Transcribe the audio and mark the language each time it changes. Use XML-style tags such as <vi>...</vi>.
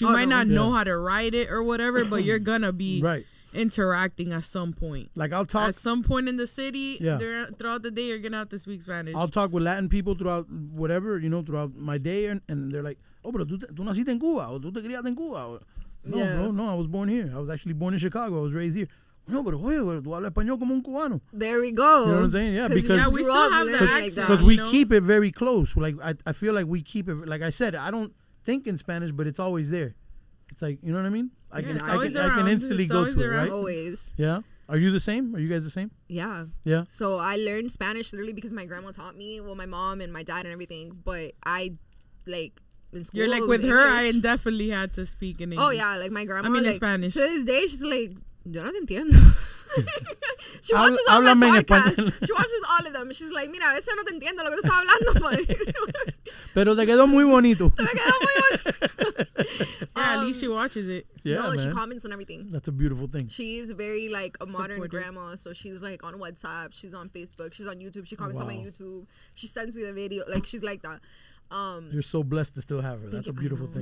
<en>You might not know how to write it or whatever, but you're gonna be interacting at some point. Like I'll talk at some point in the city. Throughout the day, you're gonna have to speak Spanish. I'll talk with Latin people throughout whatever, you know, throughout my day, and they're like, "Oh,</en> <es>pero tú naciste en Cuba,</es> <en>o tú te criaste en Cuba." No, bro, no, I was born here. I was actually born in Chicago. I was raised here.</en> <es>No, pero oye, tú hablas español como un cubano.</es> <en>There we go. You know what I'm saying? Yeah, because we still have the accent. Because we keep it very close. Like I feel like we keep it. Like I said, I don't think in Spanish, but it's always there. It's like, you know what I mean? I can instantly go to it, right? Always. Yeah. Are you the same? Are you guys the same? Yeah. Yeah. So I learned Spanish literally because my grandma taught me. Well, my mom and my dad and everything. But I, like, in school. You're like with her, I definitely had to speak in English. Oh, yeah. Like, my grandma. I mean, like, in Spanish. To this day, she's like,</en> <es>yo no te entiendo.</es> <en>She watches all my podcasts. She watches all of them. She's like,</en> <es>mira, a veces no te entiendo lo que tú estás hablando. Pero te quedó muy bonito. Te quedó muy bonito.</es> <en>Yeah, at least she watches it. Yeah, no, man. she comments on everything. That's a beautiful thing. She's very like a modern grandma, so she's like on WhatsApp, she's on Facebook, she's on YouTube, she comments on my YouTube, she sends me the video, like she's like that. You're so blessed to still have her. That's a beautiful thing.</en>